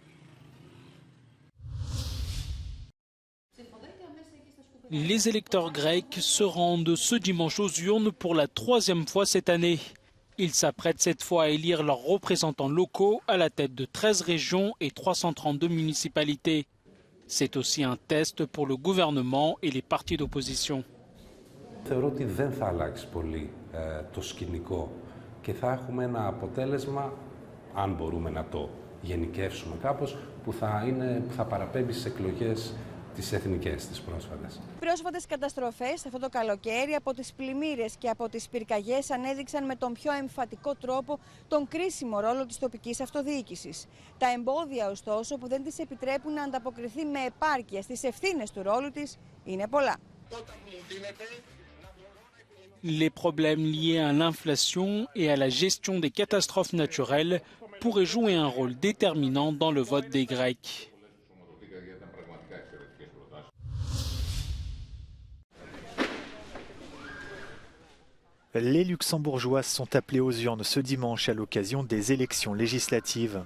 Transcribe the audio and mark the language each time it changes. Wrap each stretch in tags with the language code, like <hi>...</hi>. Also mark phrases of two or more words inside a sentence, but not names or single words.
<fr>Les électeurs grecs se rendent ce dimanche aux urnes pour la 3e fois cette année. Ils s'apprêtent cette fois à élire leurs représentants locaux à la tête de 13 régions et 332 municipalités. C'est aussi un test pour le gouvernement et les partis d'opposition.</fr> <el>Θεωρώ ότι δεν θα αλλάξει πολύ το σκηνικό και θα έχουμε ένα αποτέλεσμα, αν μπορούμε να το γενικεύσουμε κάπως, που θα παραπέμπει στις εκλογές τις εθνικές, τις πρόσφατες. Πρόσφατες καταστροφές αυτό το καλοκαίρι από τις πλημμύρες και από τις πυρκαγιές ανέδειξαν με τον πιο εμφατικό τρόπο τον κρίσιμο ρόλο της τοπικής αυτοδιοίκησης. Τα εμπόδια ωστόσο που δεν της επιτρέπουν να ανταποκριθεί με επάρκεια στις ευθύνες του ρόλου της είναι πολλά.</el> <fr>Les problèmes liés à l'inflation et à la gestion des catastrophes naturelles pourraient jouer un rôle déterminant dans le vote des Grecs. Les Luxembourgeois sont appelés aux urnes ce dimanche à l'occasion des élections législatives.</fr>